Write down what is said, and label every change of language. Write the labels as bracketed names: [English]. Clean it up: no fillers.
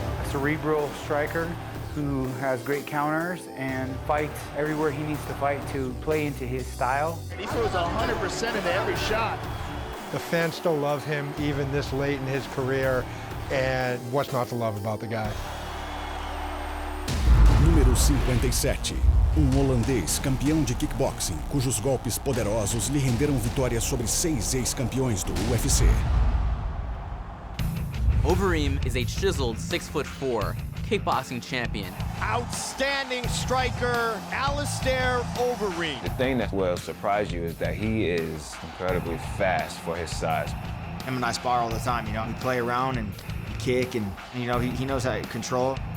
[English] Cerebral striker who has great counters and fights everywhere he needs to fight to play into his style. He throws 100% into every shot. The fans still love him even this late in his career, and what's not to love about the guy? [Portuguese] Número 57. Holandês campeão de kickboxing, cujos golpes poderosos lhe renderam vitórias sobre 6 ex-campeões do UFC. [English] Overeem is a chiseled 6'4" kickboxing champion. Outstanding striker, Alistair Overeem. The thing that will surprise you is that he is incredibly fast for his size. Him and I spar all the time, you know. We play around and kick and you know, he knows how to control.